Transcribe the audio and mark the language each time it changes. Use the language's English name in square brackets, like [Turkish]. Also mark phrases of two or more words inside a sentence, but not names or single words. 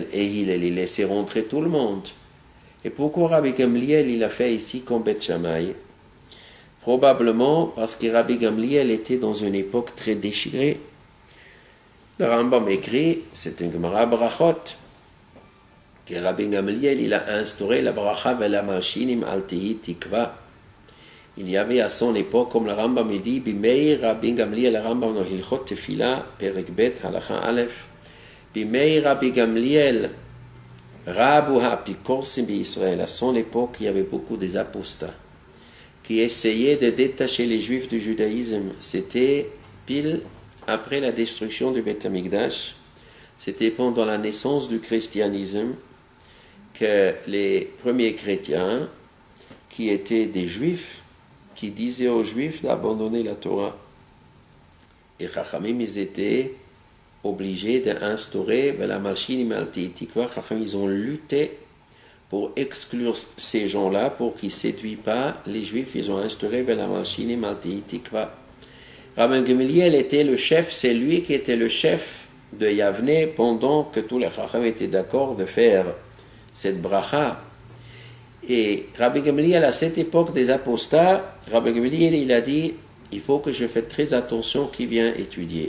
[French] Et Hillel, il laissait rentrer tout le monde. Et pourquoi Rabbi Gamliel, il a fait ici comme Beth Shammai? Probablement parce que Rabbi Gamliel était dans une époque très déchirée. Le Rambam écrit, c'est une Gemara Brachot, que Rabbi Gamliel, il a instauré la [Hebrew] ברכה ולמלשינים אל תהי תקווה. [French] Il y avait à son époque, comme le Rambam dit, [Hebrew] בימי רבי גמליאל, [French] le Rambam dans [Hebrew] הלכות תפילה, פרק ב, הלכה א, בימי רבי גמליאל, רבו האפיקורסים ישראל. [French] À son époque, il y avait beaucoup des apostats qui essayaient de détacher les Juifs du judaïsme. C'était pile après la destruction du [Hebrew] בית המקדש. [French] C'était pendant la naissance du christianisme que les premiers chrétiens, qui étaient des Juifs, qui disaient aux Juifs d'abandonner la Torah. Et Chachamim, ils étaient obligés d'instaurer la [Hebrew] מלשינים אל תהי תקווה. [French] Chachamim, ils ont lutté pour exclure ces gens-là, pour qu'ils ne séduisent pas les Juifs. Ils ont instauré la [Hebrew] מלשינים אל תהי תקווה. [French] Rabbi Gamliel était le chef, c'est lui qui était le chef de Yavne pendant que tous les Chachamim étaient d'accord de faire cette bracha. Et Rabbi Gamliel, à cette époque des apostats, Rabbi Gamliel, il a dit, il faut que je fasse très attention qui vient étudier.